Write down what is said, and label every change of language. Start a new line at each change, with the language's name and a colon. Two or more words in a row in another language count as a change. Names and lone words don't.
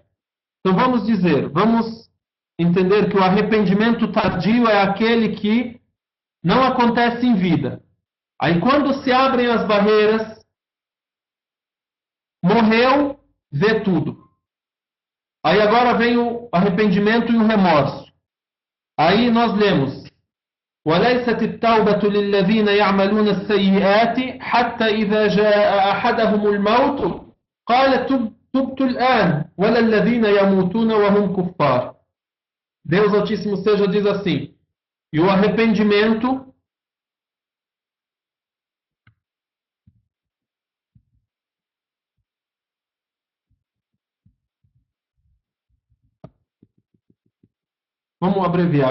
Portuguese: Então vamos entender que o arrependimento tardio é aquele que não acontece em vida. Aí quando se abrem as barreiras, morreu, vê tudo. Aí agora vem o arrependimento e o remorso. Aí nós lemos:
Arabic: وَلَيْسَتِ التَّوْبَةُ لِلَّذِينَ يَعْمَلُونَ السَّيِّئَاتِ حَتَّى إِذَا جَاءَ أَحَدَهُمُ الْمَوْتُ قَالَ تُبْتُ الْآنَ وَلَا الَّذِينَ يَمُوتُونَ وَهُمْ كُفَّارٌ.
Portuguese: Deus Altíssimo seja diz assim: e o arrependimento vamos abreviar.